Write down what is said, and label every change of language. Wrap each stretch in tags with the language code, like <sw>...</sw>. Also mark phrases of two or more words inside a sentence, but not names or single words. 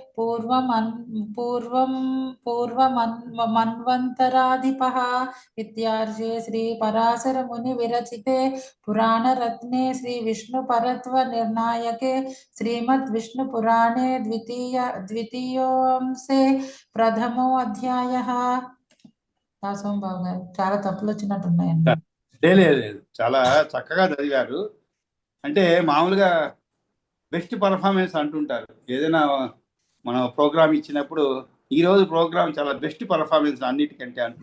<sa>पूर्वमन्वन्तराधिपः इत्यार्षे श्री पराशर मुनि विरचिते पुराणरत्ने श्री विष्णुपरत्व निर्णायके श्रीमद् विष्णु पुराणे द्वितीयोंसे प्रथमो अध्यायः.</sa> <te>దాసోం బాబు గారు చాలా తప్పులు వచ్చినట్టున్నాయండి. లేదు, చాలా చక్కగా చదివారు. అంటే మామూలుగా</te> <en>best performance</en> <te>అంటుంటారు. ఏదైనా మనం ప్రోగ్రామ్ ఇచ్చినప్పుడు ఈరోజు ప్రోగ్రామ్ చాలా</te> <en>best performance</en> <te>అన్నిటికంటే అంటుంటారు.</te>